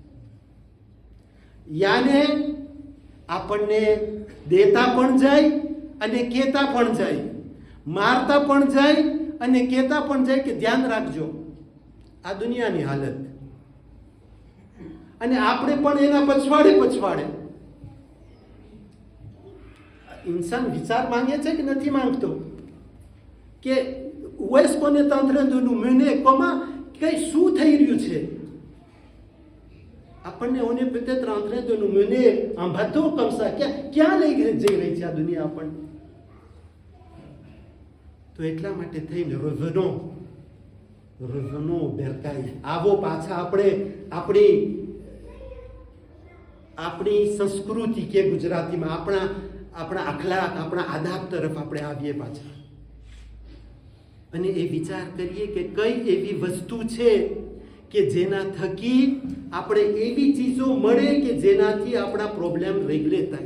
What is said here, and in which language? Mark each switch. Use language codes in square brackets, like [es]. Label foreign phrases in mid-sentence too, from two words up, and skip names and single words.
[gu] યાને આપણને દેતા પણ જાય અને કહેતા પણ જાય, મારતા પણ જાય અને કહેતા પણ જાય કે ધ્યાન રાખજો. આ દુનિયાની હાલત. અને આપણે પણ એના પછવાડે ઇન્સાન વિચાર માંગે છે કે નથી માંગતો કે [fr] Où qu'on est en train de nous mener? Comment? [gu] શું થઈ રહ્યું છે? [fr] આપણને on est peut-être en train de nous mener en bateau comme ça. [gu] ક્યાં લઈ જઈ રહી છે આ દુનિયા આપણને? તો એટલા માટે થઈને રઝનો બેરકાઈ. આવો પાછા આપણે આપણી સંસ્કૃતિ કે ગુજરાતીમાં આપણા અખલાક, આપણા આદાબ તરફ આપણે આવીએ પાછા અને એ વિચાર કરીએ કે કઈ એવી વસ્તુ છે કે જેના થકી આપણે એવી ચીજો મળે કે જેનાથી આપણા [en] problem regulate [gu] થાય.